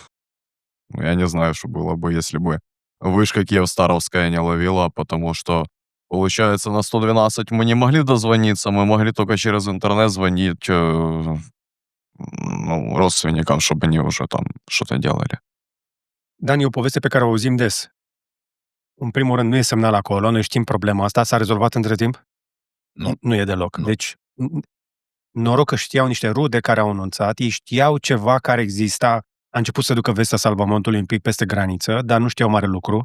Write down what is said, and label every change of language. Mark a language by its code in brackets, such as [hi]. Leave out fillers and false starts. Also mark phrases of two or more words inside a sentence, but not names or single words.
[ru] А так, Я не знаю, что было бы, если бы вышка Киевстаровская не ловила, потому что, получается, на 112 мы не могли дозвониться, мы могли только через интернет звонить ну, родственникам, чтобы они уже там что-то делали. [ro] Dan, e o poveste pe care o auzim des. În primul rând, nu e semnal acolo, noi știm problema asta, s-a rezolvat între timp? Nu. Nu e deloc. Nu. Deci, noroc că știau niște rude care au anunțat, ei știau ceva care exista, a început să ducă vestea salvamontului un pic peste graniță, dar nu știau mare lucru.